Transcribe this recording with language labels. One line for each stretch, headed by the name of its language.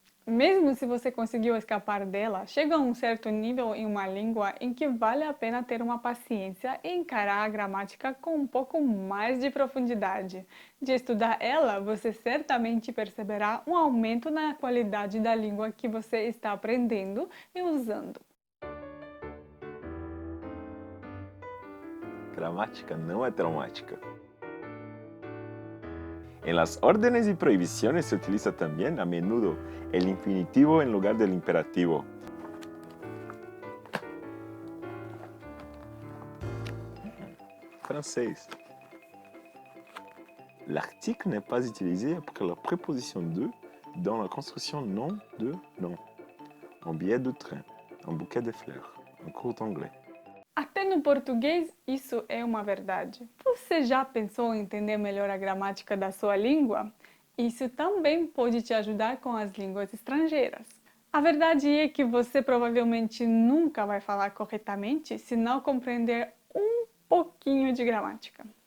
Portuguese: Mesmo se você conseguiu escapar dela, chega a um certo nível em uma língua em que vale a pena ter uma paciência e encarar a gramática com um pouco mais de profundidade. De estudar ela, você certamente perceberá um aumento na qualidade da língua que você está aprendendo e usando. Gramática não é traumática.
Spanish: En las órdenes y prohibiciones se utiliza también a menudo el infinitivo en lugar del imperativo.
Portuguese: Francês.
French: L'article n'est pas utilisé après la préposition de dans la construction nom de nom. Un billet de train, un bouquet de fleurs, un cours d'anglais.
Portuguese: Até no português, isso é uma verdade. Você já pensou em entender melhor a gramática da sua língua? Isso também pode te ajudar com as línguas estrangeiras. A verdade é que você provavelmente nunca vai falar corretamente se não compreender um pouquinho de gramática.